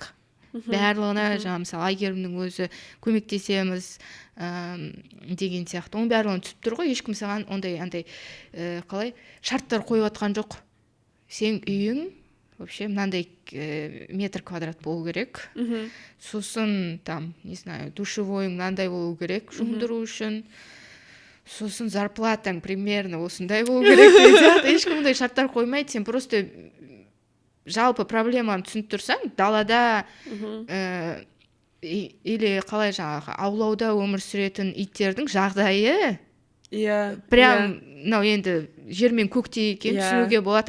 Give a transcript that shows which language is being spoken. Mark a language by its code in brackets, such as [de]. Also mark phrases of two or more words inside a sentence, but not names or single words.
[kk] Барлығына жаңа мысалы Айгерімнің өзі көмектесеміз деген сияқты. Оның барлығын түсіп тұр ғой, ешкім саған ондай қалай шарттар қойып жатқан жоқ. Сен үйің вообще мынандай метр квадрат болу керек. Сосын [ru] там, не знаю, [kk] душевойың мынандай болу керек жуындыру үшін. Сосын зарплатаң примерно осындай болу керек. Ешкім ондай шарттар қоймайды. Сен просто жалпы проблеманы түсініп тұрсаң, далада или қалай жаңағы аулауда өмір сүретін иттердің жағдайы прям мынау енді жер мен көктей екен, түсінуге болады.